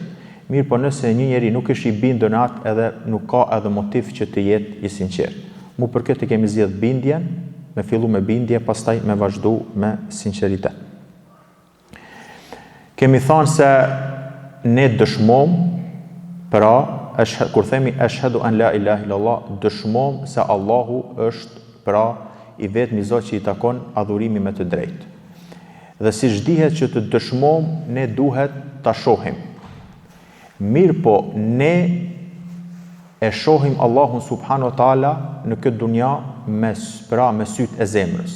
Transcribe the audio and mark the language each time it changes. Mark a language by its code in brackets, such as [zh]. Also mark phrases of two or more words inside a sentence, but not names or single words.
[sq] Mirë po nëse një njeri nuk është i bindur në atë, edhe nuk ka edhe motiv që të jetë i sinqert. Mu për këtë kemi zgjedh bindjen, me fillu me bindje, pastaj me vazhdu me sinqeritet. Kemi thënë se ne dëshmom, pra, kur themi [ar] أشهد أن لا إله إلا الله, [sq] dëshmom se Allahu është pra i vetmi Zot që i takon adhurimi me të drejtë. Dhe siç dihet që të dëshmom, ne duhet ta shohim. Mirë po, ne e shohim Allahun [ar] سبحانه وتعالى [sq] në këtë dunja me sytë e zemrës.